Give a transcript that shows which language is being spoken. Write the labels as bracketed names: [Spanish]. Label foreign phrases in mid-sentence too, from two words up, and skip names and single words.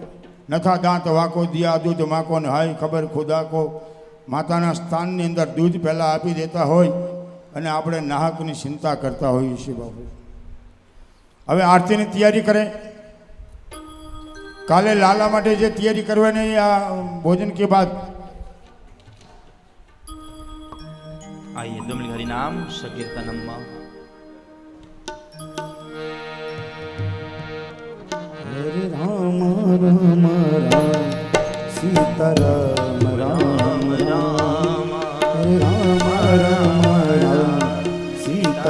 [Hindi] नथा दांत वाको दिया दूध माको ने हाय खबर खुदा को. [Gujarati] માતાના સ્થાનની અંદર દૂધ પહેલાં આપી દેતા હોય અને આપણે નાહકની ચિંતા કરતા હોઈએ છીએ બાપુ. હવે આરતીની તૈયારી કરે. કાલે લાલા માટે જે તૈયારી કરવાની આ [Hindi] भोजन के बाद आइए दुमली हरि नाम संकीर्तनम में हरे राम राम राम सीता राम राम राम हरे राम राम राम सीता